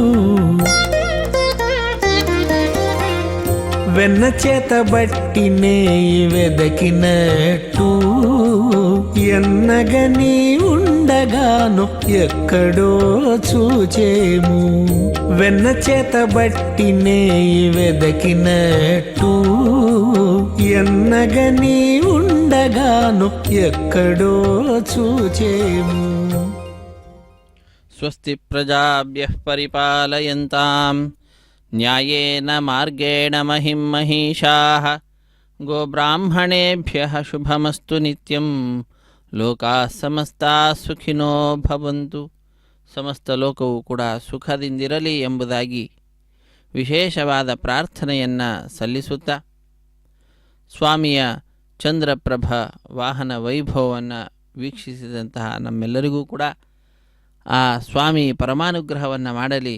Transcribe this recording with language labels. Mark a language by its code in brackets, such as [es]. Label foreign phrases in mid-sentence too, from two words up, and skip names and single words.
[te] వెన్న చేత బట్టి నేయి వెదకినట్టు ఎన్నగని ఉండగాను ఎక్కడో చూచేము. వెన్న చేత బట్టి నేయి వెదకినట్టు ఎన్నగని ఉండగాను ఎక్కడో చూచేము. [sa] స్వస్తి ప్రజాభ్యః పరిపాలయంతాం న్యాయేన మార్గేణ మహిం మహిషాః. గోబ్రాహ్మణేభ్యః శుభమస్తు నిత్యం. లోకాః సమస్తాః సుఖినో భవంతు. [kn] ಸಮಸ್ತ ಲೋಕವು ಕೂಡ ಸುಖದಿಂದಿರಲಿ ಎಂಬುದಾಗಿ ವಿಶೇಷವಾದ ಪ್ರಾರ್ಥನೆಯನ್ನು ಸಲ್ಲಿಸುತ್ತಾ ಸ್ವಾಮಿಯ ಚಂದ್ರಪ್ರಭ ವಾಹನ ವೈಭವವನ್ನು ವೀಕ್ಷಿಸಿದಂತಹ ನಮ್ಮೆಲ್ಲರಿಗೂ ಕೂಡ ಆ ಸ್ವಾಮಿ ಪರಮಾನುಗ್ರಹವನ್ನು ಮಾಡಲಿ.